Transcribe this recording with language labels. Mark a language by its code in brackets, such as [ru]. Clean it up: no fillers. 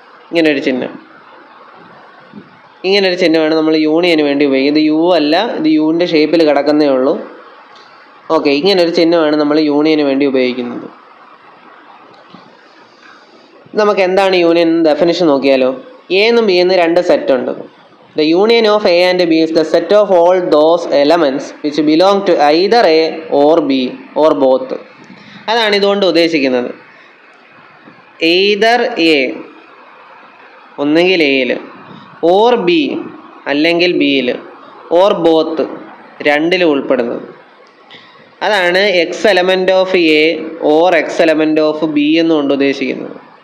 [ml] ഇങ്ങനൊരു ചിഹ്നമാണ് നമ്മൾ യൂണിയന് വേണ്ടി ഉപയോഗിക്കുന്നത്. ഇത് യു അല്ല, ഇത് യുവിൻ്റെ ഷേപ്പിൽ കിടക്കുന്നേ ഉള്ളൂ. ഓക്കെ, ഇങ്ങനൊരു ചിഹ്നമാണ് നമ്മൾ യൂണിയന് വേണ്ടി ഉപയോഗിക്കുന്നത്. നമുക്ക് എന്താണ് യൂണിയൻ ഡെഫിനിഷൻ നോക്കിയാലോ. എ എന്നും ബി എന്നും രണ്ട് സെറ്റ് ഉണ്ട്. [en] The union of A and B is the set of all those elements which belong to either A or B or both. [ml] അതാണ് ഇതുകൊണ്ട് ഉദ്ദേശിക്കുന്നത്. either A ഒന്നുകിൽ എയിൽ, or B അല്ലെങ്കിൽ ബിയിൽ, or both രണ്ടിലും ഉൾപ്പെടുന്നത്. [en] അതാണ് X element of A or X element of B [ml] എന്നുകൊണ്ട് ഉദ്ദേശിക്കുന്നത്.